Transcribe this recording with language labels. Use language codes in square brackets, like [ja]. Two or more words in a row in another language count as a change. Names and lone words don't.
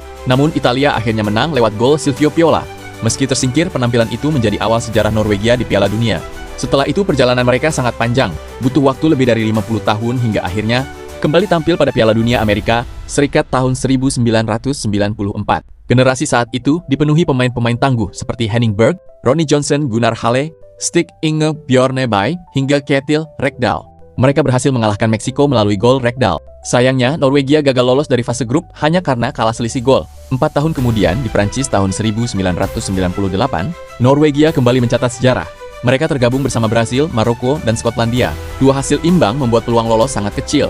[id] Namun Italia akhirnya menang lewat gol Silvio Piola. Meski tersingkir, penampilan itu menjadi awal sejarah Norwegia di Piala Dunia. Setelah itu perjalanan mereka sangat panjang, butuh waktu lebih dari 50 tahun hingga akhirnya kembali tampil pada Piala Dunia Amerika Serikat tahun 1994. Generasi saat itu dipenuhi pemain-pemain tangguh seperti Henning Berg, Ronny Johnson, Gunnar Halle, Stig Inge Bjørnebye, hingga Kjetil Rekdal. Mereka berhasil mengalahkan Meksiko melalui gol Rekdal. Sayangnya, Norwegia gagal lolos dari fase grup hanya karena kalah selisih gol. 4 tahun kemudian, di Prancis tahun 1998, Norwegia kembali mencatat sejarah. Mereka tergabung bersama Brasil, Maroko, dan Skotlandia. Dua hasil imbang membuat peluang lolos sangat kecil.